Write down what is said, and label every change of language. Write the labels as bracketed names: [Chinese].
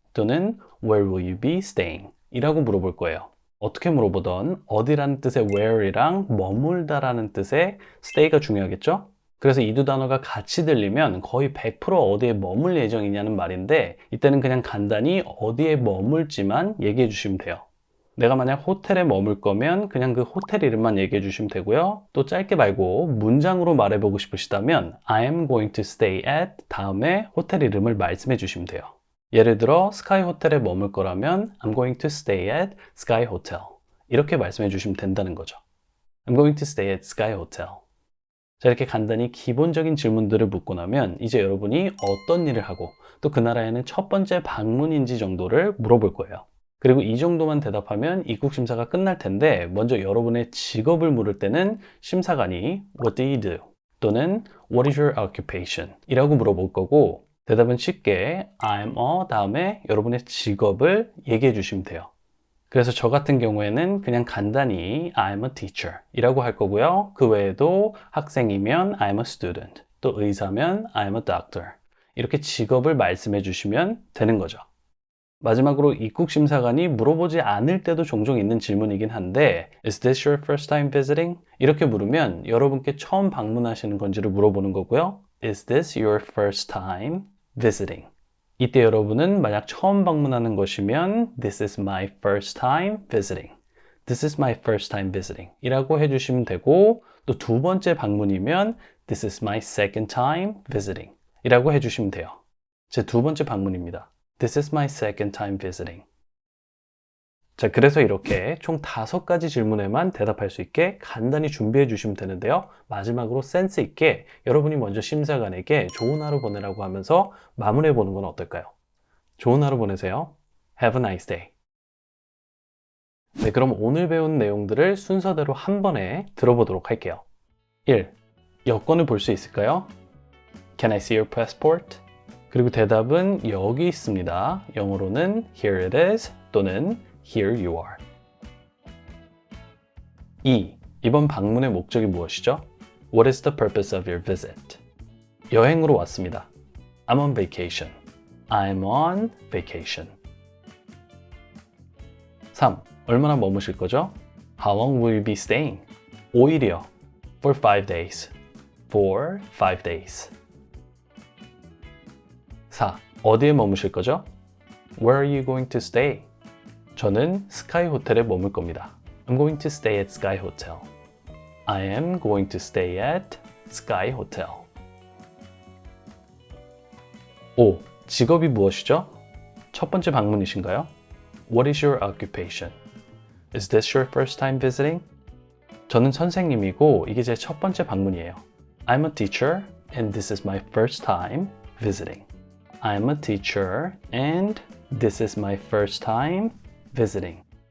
[Korean] 또는 [English] Where will you be staying? [Korean] 이라고 물어볼 거예요. 어떻게 물어보던 어디라는 뜻의 where이랑 머물다라는 뜻의 stay가 중요하겠죠? 그래서 이 두 단어가 같이 들리면 거의 100% 어디에 머물 예정이냐는 말인데 이때는 그냥 간단히 어디에 머물지만 얘기해 주시면 돼요. 내가 만약 호텔에 머물 거면 그냥 그 호텔 이름만 얘기해 주시면 되고요. 또 짧게 말고 문장으로 말해보고 싶으시다면 [English] I am going to stay at [Korean] 다음에 호텔 이름을 말씀해 주시면 돼요. 예를 들어 스카이 호텔에 머물 거라면 [English] I'm going to stay at Sky Hotel [Korean] 이렇게 말씀해 주시면 된다는 거죠. [English] I'm going to stay at Sky Hotel. [Korean] 자, 이렇게 간단히 기본적인 질문들을 묻고 나면 이제 여러분이 어떤 일을 하고 또 그 나라에는 첫 번째 방문인지 정도를 물어볼 거예요. 그리고 이 정도만 대답하면 입국 심사가 끝날 텐데 먼저 여러분의 직업을 물을 때는 심사관이 [English] What do you do? [Korean] 또는 [English] What is your occupation? [Korean] 이라고 물어볼 거고 대답은 쉽게 [English] I'm a [Korean] 다음에 여러분의 직업을 얘기해 주시면 돼요. 그래서 저 같은 경우에는 그냥 간단히 [English] I'm a teacher [Korean] 이라고 할 거고요. 그 외에도 학생이면 [English] I'm a student, [Korean] 또 의사면 [English] I'm a doctor [Korean] 이렇게 직업을 말씀해 주시면 되는 거죠. 마지막으로 입국 심사관이 물어보지 않을 때도 종종 있는 질문이긴 한데 [English] Is this your first time visiting? [Korean] 이렇게 물으면 여러분께 처음 방문하시는 건지를 물어보는 거고요. [English] Is this your first time visiting? [Korean] 이때 여러분은 만약 처음 방문하는 것이면 [English] This is my first time visiting. This is my first time visiting [Korean] 이라고 해주시면 되고 또 두 번째 방문이면 [English] This is my second time visiting [Korean] 이라고 해주시면 돼요. 제 두 번째 방문입니다. [English] This is my second time visiting. [Korean] 자, 그래서 이렇게 총 5가지 질문에만 대답할 수 있게 간단히 준비해 주시면 되는데요. 마지막으로 센스 있게 여러분이 먼저 심사관에게 좋은 하루 보내라고 하면서 마무리해 보는 건 어떨까요? 좋은 하루 보내세요. [English] Have a nice day. [Korean] 네, 그럼 오늘 배운 내용들을 순서대로 한 번에 들어보도록 할게요. [English] 1. [Korean] 여권을 볼 수 있을까요? [English] Can I see your passport? [Korean] 그리고 대답은 여기 있습니다. 영어로는 [English] Here it is 또는 Here you are. 2. [Korean] 이번 방문의 목적이 무엇이죠? [English] What is the purpose of your visit? [Korean] 여행으로 왔습니다. [English] I'm on vacation. I'm on vacation. [Korean] 3. 얼마나 머무실 거죠? [English] How long will you be staying? [Korean] 5일이요. [English] For 5 days. For 5 days. [Korean] 4. 어디에 머무실 거죠? [English] Where are you going to stay? [Korean] 저는 스카이 호텔에 머물 겁니다. [English] I'm going to stay at Sky Hotel. I am going to stay at Sky Hotel. [Korean] 5. 직업이 무엇이죠? 첫 번째 방문이신가요? [English] What is your occupation? Is this your first time visiting? [Korean] 저는 선생님이고 이게 제 첫 번째 방문이에요. [English] I'm a teacher and this is my first time visiting. I'm a teacher and this is my first time visiting.